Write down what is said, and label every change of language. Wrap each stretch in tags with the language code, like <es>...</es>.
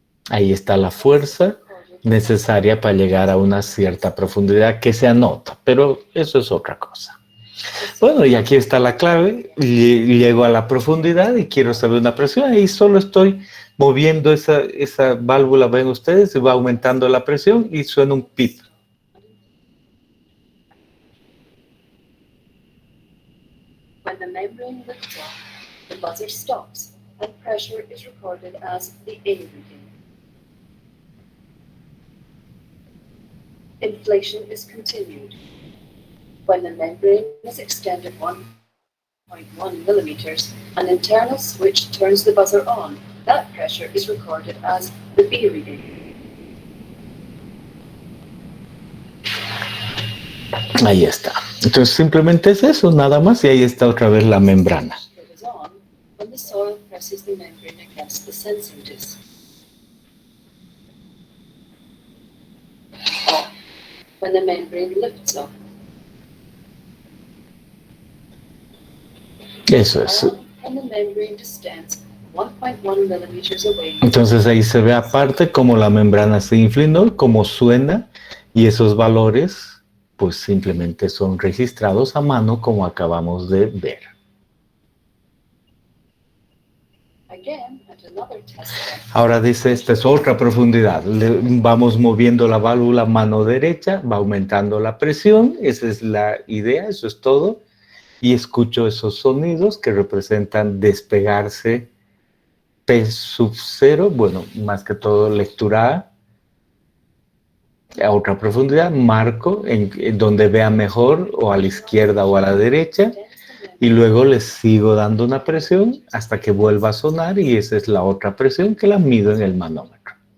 <es>Ahí está la fuerza necesaria para llegar a una cierta profundidad que se anota, pero eso es otra cosa. Bueno, y aquí está la clave. Llego a la profundidad y quiero saber una presión. Ahí solo estoy moviendo esa válvula, ven ustedes, y va aumentando la presión y suena un pip.</es> <en>When the membrane lifts off, the buzzer stops and pressure is recorded as the A reading. Inflation is continued. When the membrane is extended 1.1 millimeters, an internal switch turns the buzzer on. That pressure is recorded as the B reading.</en> <es>Ahí está. Entonces simplemente es eso, nada más, y ahí está otra vez la membrana.</es> <en>Goes on when the soil presses the membrane against the sensing disc. Off when the membrane lifts up.</en> <es>Eso es.</es> <en>On when the membrane distends 1.1 millimeters away.</en> <es>Entonces ahí se ve aparte cómo la membrana se infla, ¿no? Cómo suena, y esos valores pues simplemente son registrados a mano como acabamos de ver.</es> <en>Again, at another test depth,</en> <es>Ahora dice, esta es otra profundidad. Vamos moviendo la válvula mano derecha, va aumentando la presión, esa es la idea, eso es todo. Y escucho esos sonidos que representan despegarse P sub 0, bueno, más que todo lectura a otra profundidad, marco en donde vea mejor, o a la izquierda o a la derecha, y luego le sigo dando una presión hasta que vuelva a sonar, y esa es la otra presión que la mido en el manómetro.</es>